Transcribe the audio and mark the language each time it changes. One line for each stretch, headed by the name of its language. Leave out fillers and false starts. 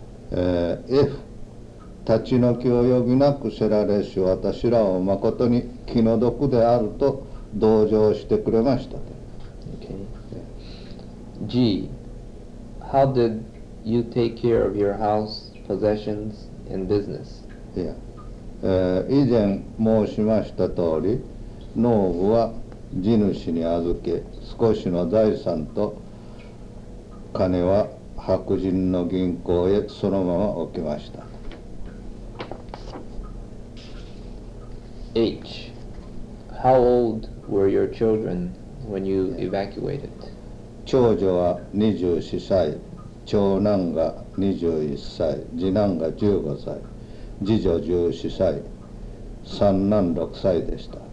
Japanese: 立ち退きを余儀なくせられし、私らを誠に気の毒であると同情してくれました。
English: Okay. G. How did you take care of your house, possessions, and business? Yeah.
Japanese: 以前申しました通り、農具は地主に預け、少しの財産と金は白人の銀行へそのまま置きました。
English: H. How old were your children when you evacuated?
Japanese: 長女は24歳、長男が21歳、次男が15歳、次女14歳、三男6歳でした。